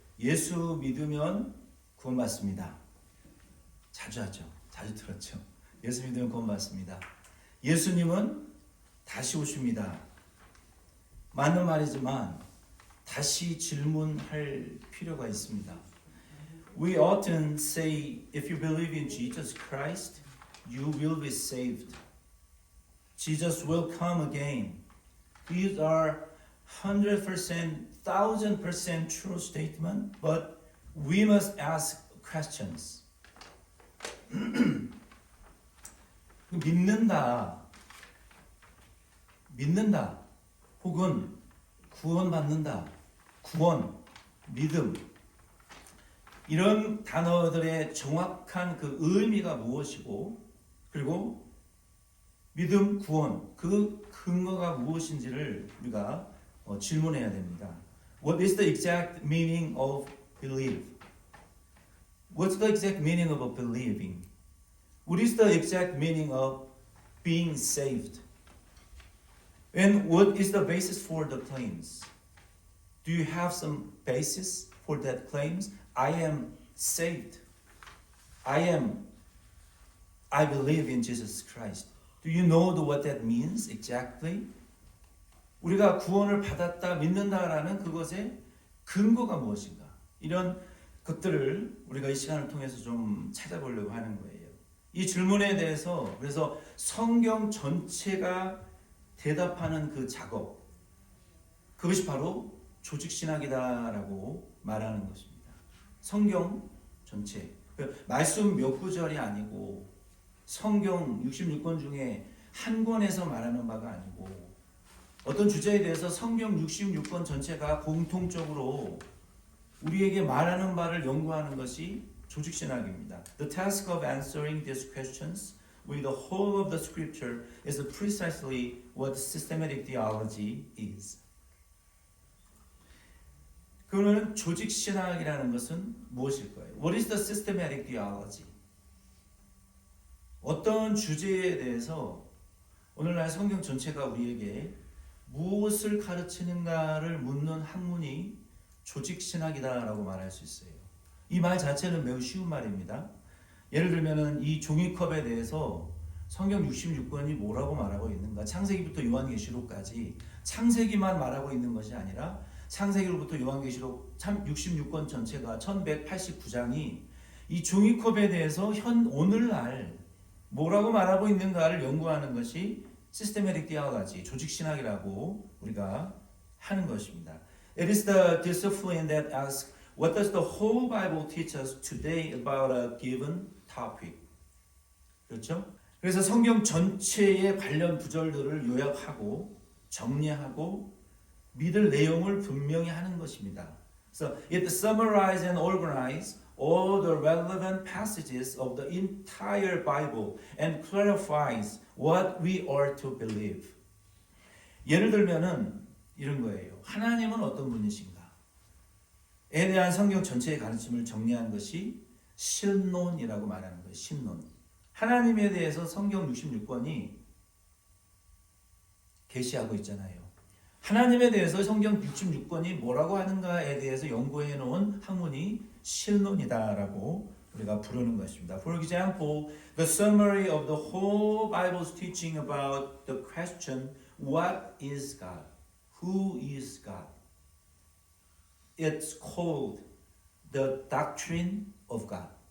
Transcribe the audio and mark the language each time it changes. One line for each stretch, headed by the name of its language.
Korean: 예수 믿으면 구원받습니다. 자주 하죠. 자주 들었죠. 예수 믿으면 구원받습니다. 예수님은 다시 오십니다. 맞는 말이지만 다시 질문할 필요가 있습니다.
English: We often say, if you believe in Jesus Christ, you will be saved. Jesus will come again. These are 100%, 1000% true statement, but we must ask questions.
Korean: 믿는다. 믿는다 혹은 구원받는다, 구원, 믿음 이런 단어들의 정확한 그 의미가 무엇이고 그리고 믿음, 구원 그 근거가 무엇인지를 우리가 질문해야 됩니다.
English: What is the exact meaning of believe? What's the exact meaning of believing? What is the exact meaning of being saved? And what is the basis for the claims? Do you have some basis for that claims? I am saved. I believe in Jesus Christ. Do you know what that means exactly?
Korean: 우리가 구원을 받았다, 믿는다라는 그것의 근거가 무엇인가? 이런 것들을 우리가 이 시간을 통해서 좀 찾아보려고 하는 거예요. 이 질문에 대해서 그래서 성경 전체가 대답하는 그 작업, 그것이 바로 조직신학이다라고 말하는 것입니다. 성경 전체, 말씀 몇 구절이 아니고 성경 66권 중에 한 권에서 말하는 바가 아니고 어떤 주제에 대해서 성경 66권 전체가 공통적으로 우리에게 말하는 바를 연구하는 것이 조직신학입니다.
English: The task of answering these questions with the whole of the scripture is precisely what systematic theology is.
Korean: 그러면 조직신학이라는 것은 무엇일까요?
English: What is the systematic theology?
Korean: 어떤 주제에 대해서 오늘날 성경 전체가 우리에게 무엇을 가르치는가를 묻는 학문이 조직신학이다라고 말할 수 있어요. 이 말 자체는 매우 쉬운 말입니다. 예를 들면 이 종이컵에 대해서 성경 66권이 뭐라고 말하고 있는가, 창세기부터 요한계시록까지 창세기만 말하고 있는 것이 아니라 창세기로부터 요한계시록 66권 전체가 1189장이 이 종이컵에 대해서 오늘날 뭐라고 말하고 있는가를 연구하는 것이 시스테메틱 디아로지, 조직신학이라고 우리가 하는 것입니다.
English: It is the discipline that asks, what does the whole Bible teach us today about a given topic?
Korean: 그렇죠? 그래서 성경 전체의 관련 구절들을 요약하고 정리하고 믿을 내용을 분명히 하는 것입니다.
English: So it summarizes and organizes all the relevant passages of the entire Bible and clarifies what we are to believe.
Korean: 예를 들면은 이런 거예요. 하나님은 어떤 분이신가? 에 대한 성경 전체의 가르침을 정리한 것이 신론이라고 말하는 거예요. 신론. 하나님에 대해서 성경 66권이 계시하고 있잖아요. 하나님에 대해서 성경 66권이 뭐라고 하는가에 대해서 연구해 놓은 학문이 신론이다라고 우리가 부르는 것입니다.
English: For example, the summary of the whole Bible's teaching about the question, what is God? Who is God? It's called the doctrine of God.